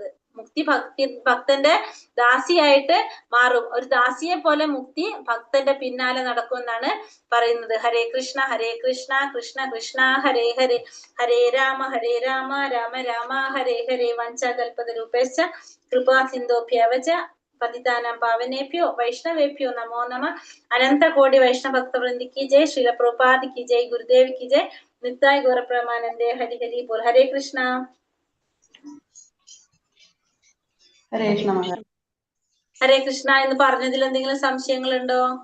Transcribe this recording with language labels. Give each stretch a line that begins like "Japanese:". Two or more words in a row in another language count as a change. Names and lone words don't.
Malayalam: മുക്തി ഭക്തന്റെ ദാസിയായിട്ട് മാറും. ഒരു ദാസിയെ പോലെ മുക്തി ഭക്തന്റെ പിന്നാലെ നടക്കും എന്നാണ് പറയുന്നത്.
Sanskrit: ഹരേ കൃഷ്ണ കൃഷ്ണ കൃഷ്ണ ഹരേ ഹരേ, ഹരേ രാമ രാമ രാമ ഹരേ ഹരേ, വഞ്ചകൽപതരൂപേശ്ച കൃപാ സിന്ധോഭ്യവച പതിതാനാം പാവനേഭ്യോ വൈഷ്ണവേഭ്യോ നമോ നമ.
Hindi: अनंत कोटि वैष्णव भक्तवृन्दी की जय, श्रील प्रभुपाद की जय, गुरुदेव की जय,
Bangla: নিতাই গৌরপ্রেমানন্দে, হরি হরি বোল.
Sanskrit: ഹരേ കൃഷ്ണ. ഹരേ കൃഷ്ണ. ഹരേ കൃഷ്ണ.
Malayalam: എന്ന് പറഞ്ഞതിൽ എന്തെങ്കിലും സംശയങ്ങളുണ്ടോ?